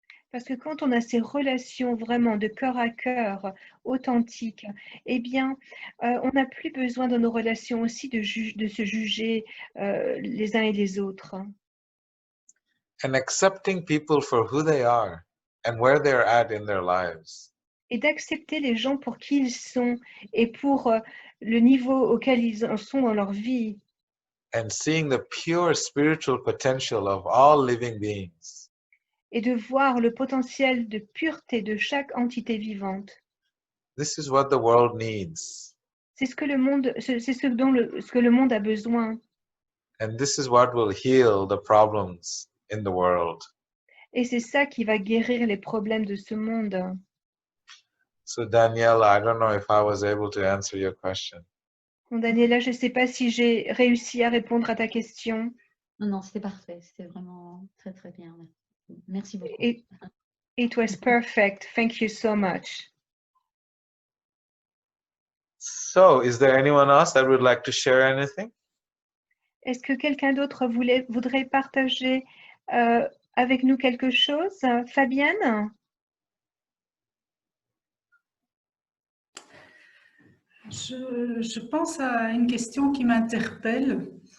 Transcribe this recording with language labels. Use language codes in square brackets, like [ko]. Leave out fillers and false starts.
[fr] Parce que quand on a ces relations vraiment de cœur à cœur, authentiques, eh bien, on n'a plus besoin dans nos relations aussi de se juger les uns et les autres. [en] and accepting people for who they are and where they're at in their lives. [fr] Et d'accepter les gens pour qui ils sont et pour le niveau auquel ils en sont dans leur vie. [en] And seeing the pure spiritual potential of all living beings. [fr] Et de voir le potentiel de pureté de chaque entité vivante. [en] This is what the world needs. [fr] C'est ce que le monde, c'est ce que le monde a besoin. [en] And this is what will heal the problems in the world. [fr] Et c'est ça qui va guérir les problèmes de ce monde. [en] So Daniela, I don't know if I was able to answer your question. [fr] Bon, Daniela, je ne sais pas si j'ai réussi à répondre à ta question. Non, non, c'était parfait. C'était vraiment très, très bien. Merci beaucoup. [en] It was perfect. Thank you so much. So, is there anyone else that would like to share anything? [fr] Est-ce que quelqu'un d'autre voudrait partager avec nous quelque chose? Fabienne? Je pense à une question qui m'interpelle.